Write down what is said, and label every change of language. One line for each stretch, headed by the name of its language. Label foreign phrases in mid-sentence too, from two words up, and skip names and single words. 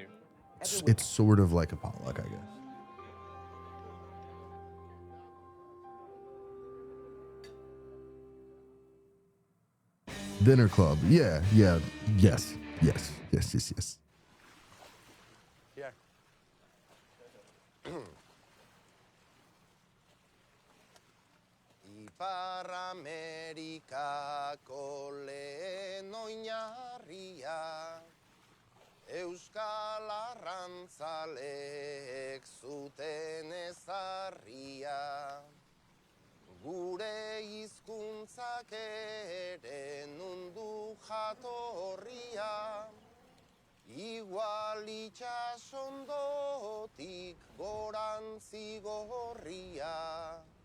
English: it's sort of like a potluck, I guess. Dinner club. Yeah, yeah, yes, yes, yes, yes, yes. Here.
Basque: Ipar Amerikako lehen oinarria Euskal arrantzaleek zuten ezarria Gure hizkuntzak ere nundu jatorria Igual itsasondotik gorantzi gorria